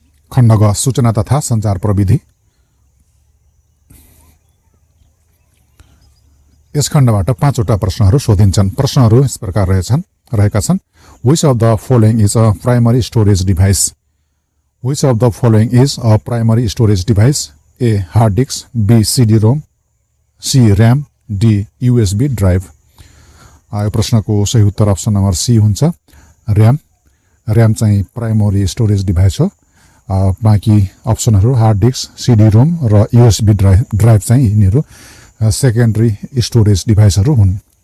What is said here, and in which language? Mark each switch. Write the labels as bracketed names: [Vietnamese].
[Nepali] खण्ड ग सूचना तथा सञ्चार प्रविधि। यस खण्डबाट 5 वटा प्रश्नहरू सोधिन्छन्। प्रश्नहरू यस प्रकार रहेका छन्। [English] Which of the following is a primary storage device? Which of the following is a primary storage device? A. Hard disk, B. CD-ROM, C. RAM, D. USB drive. [Nepali] यो प्रश्नको सही उत्तर अप्सन नम्बर सी हुन्छ RAM. RAM चाहिँ primary storage device हो। बाँकी अप्सनहरू hard disk, CD-ROM र USB drive चाहिँ यिनीहरू सेकेन्डरी स्टोरेज डिभाइसहरू हुन्।